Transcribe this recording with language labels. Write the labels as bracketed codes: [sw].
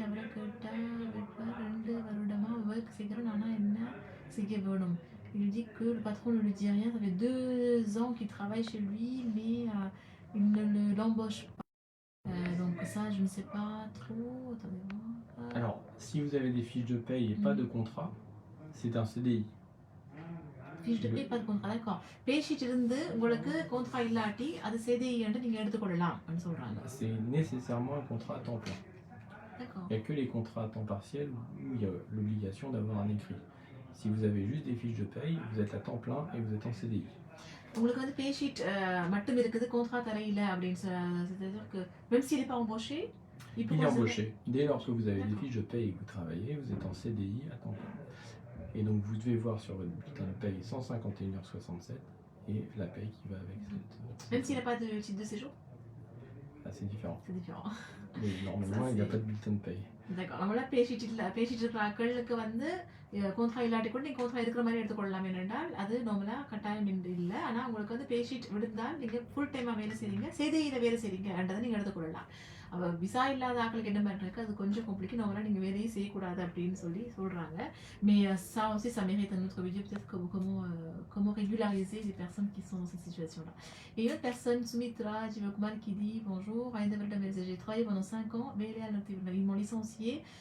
[ta] அவரை கேட்டால் 2 வருடமா ஒர்க் செய்கிறேன், ஆனால் என்ன செய்ய வேணும். [fr] Il dit que le patron ne lui dit rien, ça fait 2 ans qu'il travaille chez lui, mais il ne l'embauche pas. Donc ça, je ne sais pas trop. Attendez voir. Alors, si vous avez des fiches de paye et pas de contrat, c'est un CDI. Fiche de paye, pas de contrat, d'accord. [ta] பேஷீட் இருந்து உங்களுக்கு contrat இல்லாட்டி அது CDI என்று நீங்க எடுத்துக்கொள்ளலாம் அப்படின்னு சொல்றாங்க. [fr] C'est nécessairement un contrat à temps plein. D'accord. Il n'y a que les contrats à temps partiel où il y a l'obligation d'avoir un écrit. Si vous avez juste des fiches de paye, vous êtes à temps plein et vous êtes en CDI. [ta] உங்களுக்கு வந்து பேஷீட் மட்டும் இருக்குது, contrat தரையில அப்படின்னு [fr] c'est-à-dire que même s'il n'est pas embauché, il est embauché. Dès lors que vous avez des fiches de paye et que vous travaillez, vous êtes en CDI à temps plein. Et donc vous devez voir sur votre bulletin de paye 151h67 et la paye qui va avec cette... Même s'il n'a pas de titre de séjour? Ah, c'est différent. C'est différent. Mais normalement, il n'y a pas de bulletin de paye. D'accord. [ta] நம்மள பேஷீட் இருக்கிற ஆட்களுக்கு வந்து contrat இல்லாட்டி கூட நீங்கள் contrat இருக்கிற மாதிரி எடுத்துக்கொள்ளலாம். என்றால் அது நார்மலாக கட்டாயம் இல்லை. ஆனால் உங்களுக்கு வந்து பேஷீட் விழுந்தால் நீங்கள் ஃபுல் டைமாக வேலை செய்றீங்க, CDIயில் வேலை செய்றீங்கன்றதை நீங்கள் எடுத்துக்கொள்ளலாம். அப்போ விசா இல்லாத ஆட்களுக்கு என்ன மாதிரி இருக்குது, அது கொஞ்சம் காம்ப்ளிகேட். நார்மலாக நீங்கள் வேலையே செய்யக்கூடாது அப்படின்னு சொல்கிறாங்க. [fr] Mais ça aussi, ça mérite un autre vidéo, peut-être comment régulariser les personnes qui sont dans cette situation-là. Et une autre personne, Sumitra Jivakumar, qui dit bonjour, j'ai travaillé pendant 5 ans, mais ils m'ont licencié.